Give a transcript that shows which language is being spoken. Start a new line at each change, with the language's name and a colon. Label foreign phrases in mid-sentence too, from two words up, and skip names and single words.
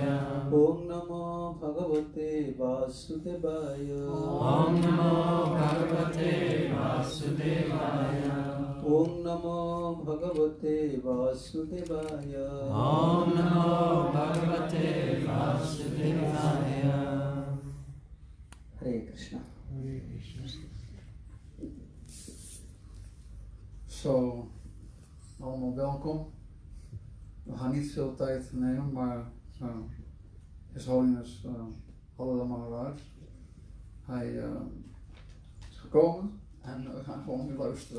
Sanskrit: ओम नमो भगवते वासुदेवाय। ओम नमो भगवते वासुदेवाय। ओम नमो भगवते वासुदेवाय। ओम नमो भगवते वासुदेवाय। हरे कृष्णा।
Dutch: Zo, allemaal welkom. We gaan niet veel tijd nemen, maar
English: His Holiness
Dutch: Haladhara Maharaj, hij is gekomen en we gaan gewoon nu luisteren.